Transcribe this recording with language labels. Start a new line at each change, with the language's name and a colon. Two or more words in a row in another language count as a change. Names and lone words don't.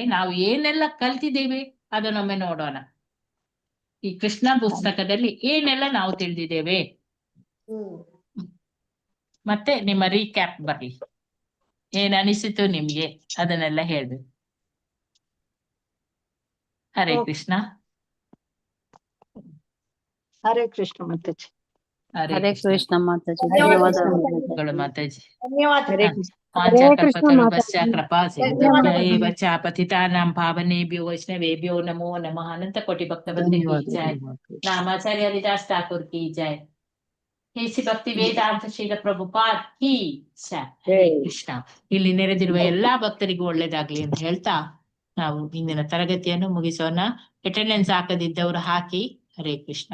Kannada: ನಾವು ಏನೆಲ್ಲ ಕಲ್ತಿದ್ದೇವೆ ಅದನ್ನೊಮ್ಮೆ ನೋಡೋಣ. ಈ ಕೃಷ್ಣ ಪುಸ್ತಕದಲ್ಲಿ ಏನೆಲ್ಲ ನಾವು ತಿಳಿದಿದ್ದೇವೆ, ಮತ್ತೆ ನಿಮ್ಮ ರೀಕ್ಯಾಪ್ ಬರ್ಲಿ. ಏನ್ ಅನಿಸಿತು ನಿಮ್ಗೆ ಅದನ್ನೆಲ್ಲ ಹೇಳ್ಬೇಕು. ಹರೇ ಕೃಷ್ಣ. ಹರೇ ಕೃಷ್ಣ ಮಾತಾಜಿ. ಹರೇ ಕೃಷ್ಣ ಮಾತಾಜಿ. ಧನ್ಯವಾದಗಳು ಮಾತಾಜಿ.
Sanskrit: ಪತಿತಾನಾಂ ಪಾವನೇಭ್ಯೋ ವೈಷ್ಣವೇಭ್ಯೋ ನಮೋ ನಮಃ.
Hindi: अनंत कोटि भक्त बंधु की जय. रामाचार्य हरिदास ठाकुर की जय. केसी भक्ति वेदांत श्रील प्रभुपाद की जय. ಹರೇ ಕೃಷ್ಣ.
Kannada: ಇಲ್ಲಿ ನೆರೆದಿರುವ ಎಲ್ಲಾ ಭಕ್ತರಿಗೂ ಒಳ್ಳೇದಾಗ್ಲಿ ಅಂತ ಹೇಳ್ತಾ ನಾವು ಇಂದಿನ ತರಗತಿಯನ್ನು ಮುಗಿಸೋಣ. ಅಟೆಂಡೆನ್ಸ್ ಹಾಕದಿದ್ದವರು ಹಾಕಿ. ಹರೇ ಕೃಷ್ಣ.